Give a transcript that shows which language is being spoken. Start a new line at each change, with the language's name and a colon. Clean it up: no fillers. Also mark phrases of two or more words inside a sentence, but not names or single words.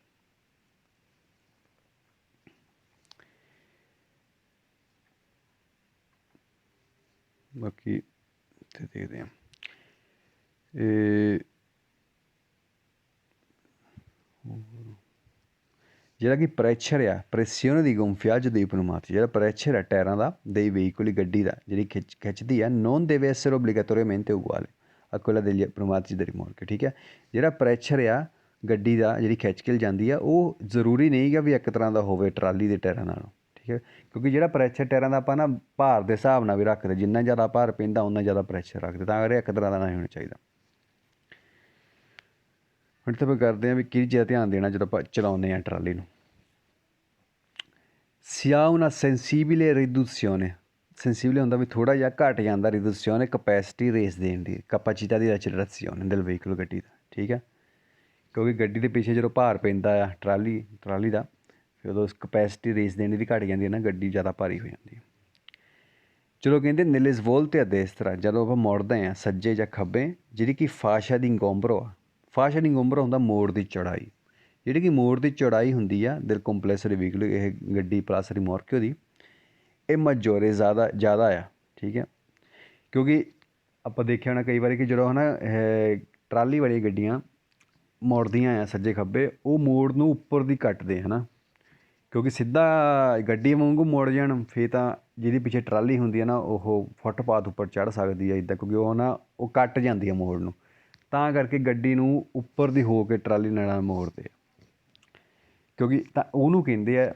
Punjabi: ਬਾਕੀ ਇੱਥੇ ਦੇਖਦੇ ਹਾਂ, ਜਿਹੜਾ ਕਿ ਪ੍ਰੈਸ਼ਰ ਆ,
Italian: pressione di gonfiaggio dei pneumatici,
Punjabi: ਜਿਹੜਾ ਪ੍ਰੈਸ਼ਰ ਹੈ ਟਾਇਰਾਂ ਦਾ
Italian: dei veicoli,
Punjabi: ਗੱਡੀ ਦਾ ਜਿਹੜੀ ਖਿੱਚਦੀ ਆ,
Italian: non deve essere obbligatoriamente uguale a quella degli pneumatici dei rimorchi।
Punjabi: ਠੀਕ ਹੈ, ਜਿਹੜਾ ਪ੍ਰੈਸ਼ਰ ਆ ਗੱਡੀ ਦਾ ਜਿਹੜੀ ਖਿੱਚ ਕੇ ਜਾਂਦੀ ਆ, ਉਹ ਜ਼ਰੂਰੀ ਨਹੀਂ ਗਾ ਵੀ ਇੱਕ ਤਰ੍ਹਾਂ ਦਾ ਹੋਵੇ ਟਰਾਲੀ ਦੇ ਟਾਇਰਾਂ ਨਾਲੋਂ। ਠੀਕ ਹੈ, ਕਿਉਂਕਿ ਜਿਹੜਾ ਪ੍ਰੈਸ਼ਰ ਟਾਇਰਾਂ ਦਾ ਆਪਾਂ ਨਾ ਭਾਰ ਦੇ ਹਿਸਾਬ ਨਾਲ ਵੀ ਰੱਖਦੇ, ਜਿੰਨਾ ਜ਼ਿਆਦਾ ਭਾਰ ਪੈਂਦਾ ਉਨਾ ਜ਼ਿਆਦਾ ਪ੍ਰੈਸ਼ਰ ਰੱਖਦੇ, ਤਾਂ ਕਰਕੇ ਇੱਕ ਤਰ੍ਹਾਂ ਦਾ ਨਹੀਂ ਹੋਣਾ ਚਾਹੀਦਾ। ਹੁਣ ਤਾਂ ਆਪਾਂ ਕਰਦੇ ਹਾਂ ਵੀ ਕਿਹੜੀ ਚੀਜ਼ ਦਾ ਧਿਆਨ ਦੇਣਾ ਜਦੋਂ ਆਪਾਂ ਚਲਾਉਂਦੇ ਹਾਂ ਟਰਾਲੀ ਨੂੰ।
Italian: si ha una sensibile riduzione,
Punjabi: sensibile ਹੁੰਦਾ ਵੀ ਥੋੜ੍ਹਾ ਜਿਹਾ ਘੱਟ ਜਾਂਦਾ, riduzione capacity ਰੇਸ ਦੇਣ ਦੀ,
Italian: capacità di accelerazione del veicolo,
Punjabi: ਗੱਡੀ ਦਾ। ਠੀਕ ਹੈ, ਕਿਉਂਕਿ ਗੱਡੀ ਦੇ ਪਿੱਛੇ ਜਦੋਂ ਭਾਰ ਪੈਂਦਾ ਆ ਟਰਾਲੀ ਦਾ, ਫਿਰ ਉਦੋਂ ਕਪੈਸਿਟੀ ਰੇਸ ਦੇਣ ਦੀ ਘੱਟ ਜਾਂਦੀ ਹੈ ਨਾ, ਗੱਡੀ ਜ਼ਿਆਦਾ ਭਾਰੀ ਹੋ ਜਾਂਦੀ ਹੈ। ਚਲੋ ਕਹਿੰਦੇ
Italian: nelle svolte a destra,
Punjabi: ਜਦੋਂ ਆਪਾਂ ਮੁੜਦੇ ਹਾਂ ਸੱਜੇ ਜਾਂ ਖੱਬੇ, ਜਿਹੜੀ ਕਿ
Italian: fascia di ingombro
Punjabi: ਆ,
Italian: fascia di ingombro
Punjabi: ਹੁੰਦਾ ਮੋੜ ਦੀ ਚੌੜਾਈ, ਜਿਹੜੀ ਕਿ ਮੋੜ ਦੀ ਚੌੜਾਈ ਹੁੰਦੀ ਆ
Italian: del complesso dei veicoli,
Punjabi: ਇਹ ਗੱਡੀ ਪਲੱਸ ਰਿਮੋਰਕਿਓ ਦੀ, ਇਹ ਮਜੋਰੇ ਜ਼ਿਆਦਾ ਆ। ਠੀਕ ਹੈ, ਕਿਉਂਕਿ ਆਪਾਂ ਦੇਖਿਆ ਹੋਣਾ ਕਈ ਵਾਰੀ ਕਿ ਜਦੋਂ ਹੈ ਨਾ ਟਰਾਲੀ ਵਾਲੀਆਂ ਗੱਡੀਆਂ ਮੁੜਦੀਆਂ ਆ ਸੱਜੇ ਖੱਬੇ, ਉਹ ਮੋੜ ਨੂੰ ਉੱਪਰ ਦੀ ਕੱਟਦੇ ਹੈ ਨਾ, ਕਿਉਂਕਿ ਸਿੱਧਾ ਗੱਡੀ ਵਾਂਗੂ ਮੁੜ ਜਾਣ ਫਿਰ ਤਾਂ ਜਿਹਦੀ ਪਿੱਛੇ ਟਰਾਲੀ ਹੁੰਦੀ ਹੈ ਨਾ, ਉਹ ਫੁੱਟਪਾਥ ਉੱਪਰ ਚੜ੍ਹ ਸਕਦੀ ਹੈ ਇੱਦਾਂ, ਕਿਉਂਕਿ ਉਹ ਨਾ ਉਹ ਕੱਟ ਜਾਂਦੀ ਹੈ ਮੋੜ ਨੂੰ, ਤਾਂ ਕਰਕੇ ਗੱਡੀ ਨੂੰ ਉੱਪਰ ਦੀ ਹੋ ਕੇ ਟਰਾਲੀ ਨਾਲ ਮੋੜਦੇ ਆ, ਕਿਉਂਕਿ ਤਾਂ ਉਹਨੂੰ ਕਹਿੰਦੇ ਆ ਮੋੜ ਦੀ ਚੌੜਾਈ।